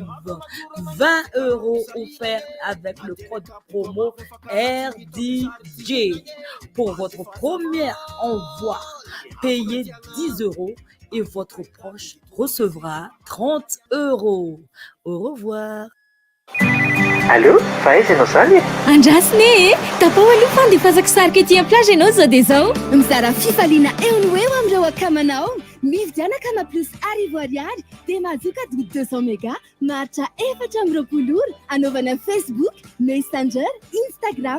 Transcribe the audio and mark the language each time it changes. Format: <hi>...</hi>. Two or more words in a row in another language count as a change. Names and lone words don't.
<fr>20 € offerts avec le code promo RDJ. Pour votre premier envoi, payez 10 € et votre proche recevra 30 €. Au revoir. Allô,</fr> <mg>faiza ianao zany e? Andrasiny e, tapao aloha fandefasako sariky ety amplage ianao zao dia zao. Mizara fifaliana eo no eo amin'ireo akamanao. Mividianaka ma plus arivo ariary dia mahazoka adody 200 méga maharitra 420 ora anaovana Facebook, Messenger, Instagram.</mg>